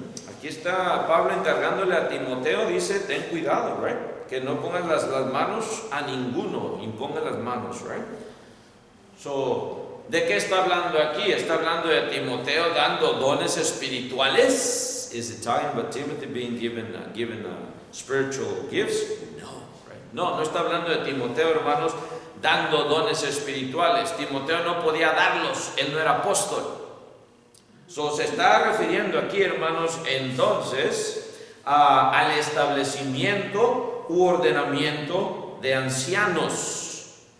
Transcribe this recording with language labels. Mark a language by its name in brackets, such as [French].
[Spanish] Aquí está Pablo encargándole a Timoteo, dice, ten cuidado, right? Que no pongas las manos a ninguno, imponga las manos, right? So, ¿de qué está hablando aquí? ¿Está hablando de Timoteo dando dones espirituales? [English] Is it talking about Timothy being given spiritual gifts? No, right? [Spanish] No está hablando de Timoteo, hermanos, dando dones espirituales. Timoteo no podía darlos, él no era apóstol. Se está refiriendo aquí, hermanos, entonces al establecimiento u ordenamiento de ancianos.